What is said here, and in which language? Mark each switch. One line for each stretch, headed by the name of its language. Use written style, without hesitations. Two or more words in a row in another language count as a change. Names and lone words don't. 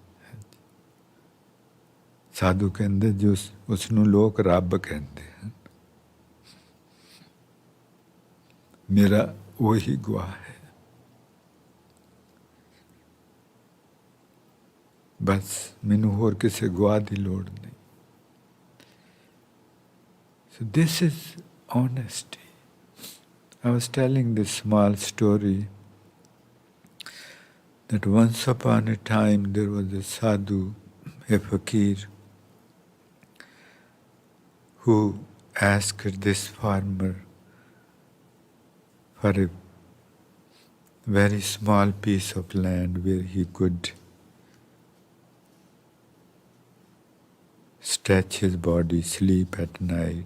Punjabi: ਸਾਧੂ ਕਹਿੰਦੇ ਜੋ ਉਸਨੂੰ ਲੋਕ ਰੱਬ ਕਹਿੰਦੇ ਹੈਂ, ਮੇਰਾ ਵਹੀ ਗਵਾਹ ਹੈ। ਬਸ ਮੈਨੂੰ ਹੋਰ ਕਿਸੀ ਗਵਾਹ ਕੀ ਲੋੜ ਨਹੀਂ।
English: So this is honesty. I was telling this small story that once upon a time there was a sadhu, a fakir, who asked this farmer for a very small piece of land where he could stretch his body, sleep at night.